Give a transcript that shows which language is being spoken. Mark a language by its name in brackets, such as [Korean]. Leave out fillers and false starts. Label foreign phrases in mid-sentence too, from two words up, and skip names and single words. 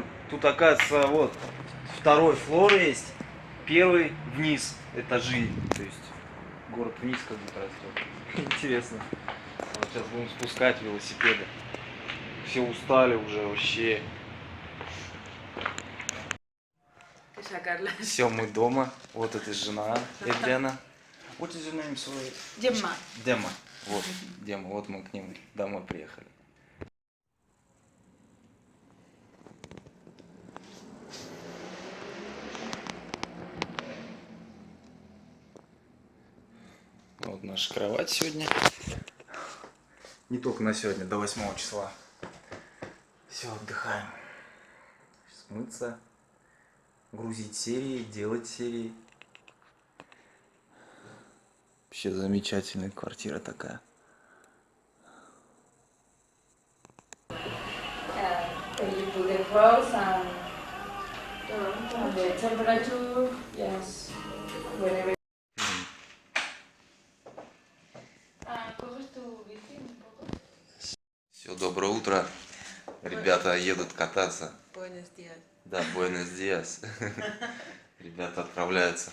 [Russian] Тут, оказывается, вот второй флор есть, первый вниз, этажи, то есть город вниз как будто растет. Интересно. Вот сейчас будем спускать велосипеды. Все устали уже вообще. Все, мы дома. Вот это жена Эдриана. [English] What is your name, sorry? Gemma. [Russian] Дема. Вот, Дема, вот мы к ним домой приехали. Вот наша кровать сегодня. Не только на сегодня, до 8 числа. Все, отдыхаем. Смыться, грузить серии, делать серии. Вообще замечательная квартира такая. [English] When you put the frost and the temperature, yes, whenever. [Russian] Все, доброе утро. Ребята едут кататься. [Spanish] Buenos días. [Russian] Да, [Spanish] Buenos días. [Russian] Ребята отправляются.